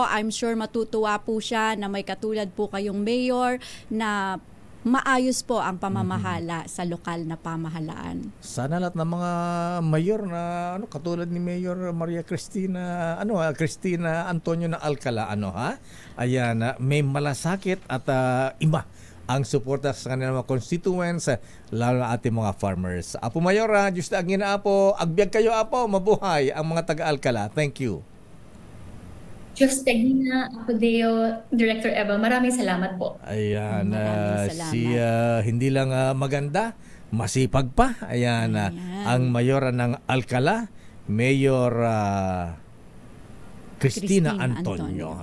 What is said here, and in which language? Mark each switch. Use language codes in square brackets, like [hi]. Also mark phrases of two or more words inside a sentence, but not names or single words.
[en] I'm sure [tl] matutuwa po siya na may katulad po kayong Mayor na maayos po ang pamamahala sa lokal na pamahalaan. Sana lahat ng mga mayor na katulad ni Mayor Maria Cristina Antonio na Alcala ayan, may malasakit at iba ang suporta sa kanilang mga constituents, lalo na ating mga farmers. [ilo] Apo Mayor, Diyos na Agina Apo, agbyag kayo Apo, [tl] mabuhay ang mga taga-Alcala. [en] Thank you. [ilo] Diyos Agina, [tl] Apo Deo, Director Eva, maraming salamat po. Ayan, hindi lang maganda, masipag pa. Ayan, ang Mayora ng Alcala, Mayor Cristina Antonio.